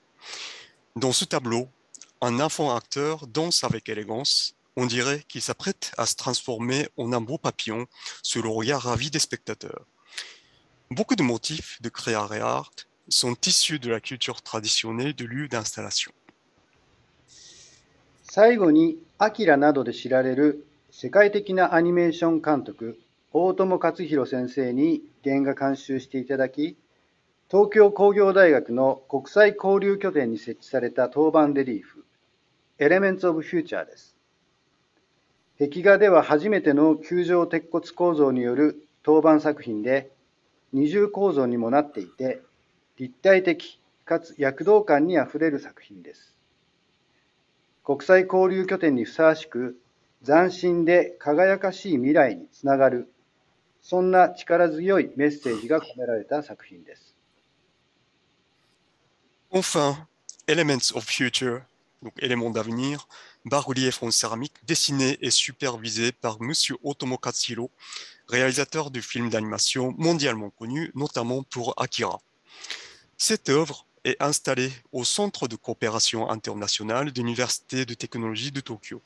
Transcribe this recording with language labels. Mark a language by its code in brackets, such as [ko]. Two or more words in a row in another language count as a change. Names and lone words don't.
[fr] Dans ce tableau, un enfant acteur danse avec élégance. On dirait qu'il s'apprête à se transformer en un beau papillon sous le regard ravi des spectateurs. Beaucoup de motifs de Creare Art sont issus de la culture traditionnelle de lieux d'installation. [ja] 最後に、アキラなどで知られる世界的なアニメーション監督、大友克洋先生に原画監修していただき、東京工業大学の国際交流拠点に設置された当番レリーフ、Elements of Future です。壁画では初めての球状鉄骨構造による当番作品で、二重構造にもなっていて、立体的かつ躍動感にあふれる作品です。国際交流拠点にふさわしく、斬新で輝かしい未来につながる、そんな力強いメッセージが込められた作品です。 [fr] Enfin, Elements of Future, donc éléments d'avenir, bas-relief en céramique, dessiné et supervisé par Monsieur Otomo Katsuhiro, réalisateur de films d'animation mondialement connus, notamment pour Akira. Cette œuvre est installée au Centre de coopération internationale de l'Université de technologie de Tokyo.